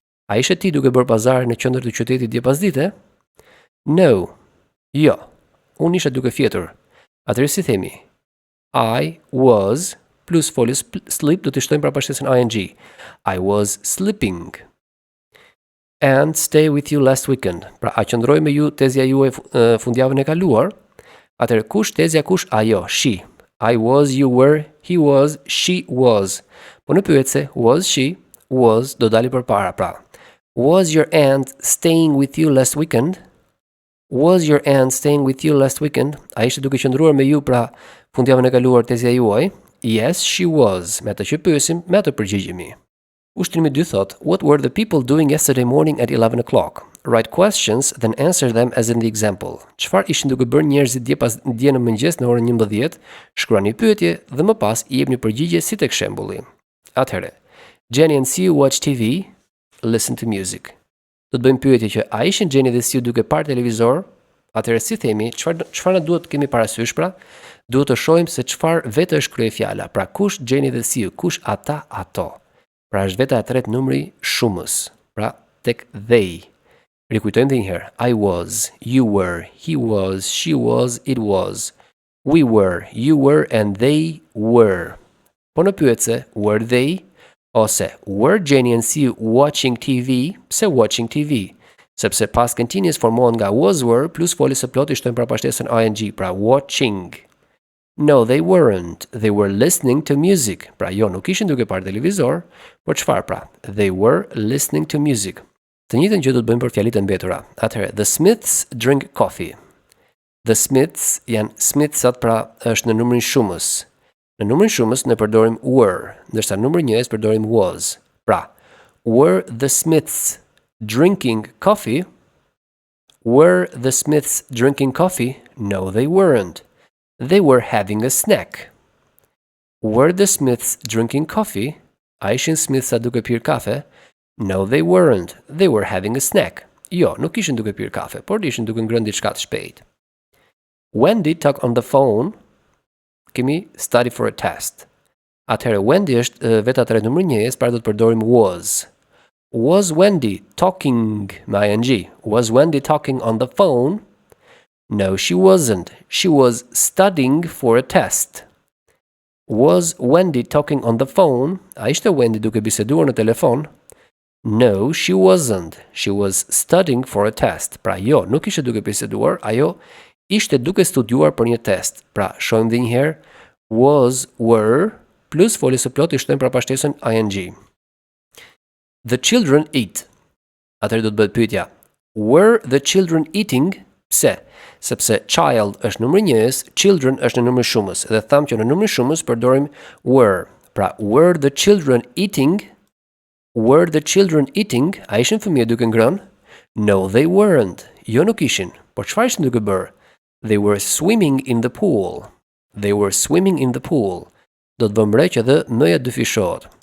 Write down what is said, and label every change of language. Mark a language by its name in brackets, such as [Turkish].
[Albanian] A ishe ti duke bërë pazar në qendër të qytetit dje pasdite? No. Jo. Unë isha duke fjetur. Atëherë si themi? [English] I was [Albanian] plus folio sleep do të shtojmë përpashkesën ing. [English] I was sleeping. And stay with you last weekend. [Albanian] Pra, a qëndroj me ju tezja juaj fundjavën e kaluar? Atëherë kush tezja kush? Ajo, [English] she. I was, you were, he was, she was. [Albanian] Po në pyetse, [English] was she, [Albanian] was do dali përpara, pra. [English] Was your aunt staying with you last weekend? Was your aunt staying with you last weekend? [Albanian] A ishte duke qëndruar me ju pra fundjavën e kaluar tezja juaj? [English] Yes, she was. [Albanian] Me atë që pyesim, me atë përgjigjemi. Ushtrimi 2 thot, [English] what were the people doing yesterday morning at 11 o'clock? Write questions, then answer them as in the example. [Albanian] Çfarë ishin duke bërë njerëzit dje në mëngjes në orën 11? Shkruani pyetje dhe më pas i jepni përgjigje si tek shembulli. [English] Atëherë, Jenny and Sue watch TV, listen to music. [Albanian] Do të bëjmë pyetje që a ishin Jenny dhe Sue duke parë televizor? Atëherë si themi, çfarë na duhet kemi parasysh pra? Duhet të shohim se çfarë vetë është kryefjala. Pra kush Jenny dhe Sue, kush ata, ato. Pra është veta e tretë numri shumës. Pra tek they. Rikujtojmë edhe një herë. [English] I was, you were, he was, she was, it was. We were, you were, and they were. [Albanian] Po në pyetse, [English] were they? Ose, were Jenny and Sue watching TV? Pse watching TV? [Albanian] Sepse past continuous formohen nga was were plus folës së plotë i shtojmë përpashtesën ing, pra watching. [English] No, they weren't. They were listening to music. [Albanian] Pra jo, nuk ishin duke parë televizor, por çfarë pra? [English] They were listening to music. [Albanian] Të njëjtën gjë do të bëjmë për fjalitë e mbetura. Atëherë, [English] the Smiths drink coffee. [Albanian] The Smiths janë Smithsat, pra është në numrin shumës. Në numrin shumës ne përdorim were, ndërsa numri 1 përdorim was. [English] Pra, were the Smiths drinking coffee? Were the Smiths drinking coffee? No, they weren't. They were having a snack. Were the Smiths drinking coffee? [Albanian] A ishin Smithsa duke pirë kafe? [English] No, they weren't. They were having a snack. [Albanian] Jo, nuk ishin duke pirë kafe, por ishin duke ngrënë diçka të shpejtë. [English] Wendy talked on the phone. Kemi study for a test. [Albanian] Atëherë, Wendy është veta tre numri 1, pra do të përdorim was. [English] Was Wendy talking me ing? Was Wendy talking on the phone? No, she wasn't. She was studying for a test. Was Wendy talking on the phone? [Albanian] A ishte Wendy duke biseduar në telefon? [English] No, she wasn't. She was studying for a test. [Albanian] Pra jo, nuk ishte duke biseduar, ajo ishte duke studiuar për një test. Pra, shohim dhe njëherë, was, were, plus folës së plotë i shtojmë përpashtesën ing. [English] The children eat. [Albanian] Atëherë do të bëhet pyetja. [English] Were the children eating? [Albanian] Pse? Sepse child është numri 1, children është në numrin shumës. Dhe thamë që në numrin shumës përdorim were. [English] Pra, were the children eating? Were the children eating? [Albanian] A ishin fëmijë duke ngrënë? [English] No, they weren't. [Albanian] Jo, nuk ishin. Por çfarë ishin duke bërë? [English] They were swimming in the pool. They were swimming in the pool. [Albanian] Do të vëmë re që dhe mëja dyfishohet.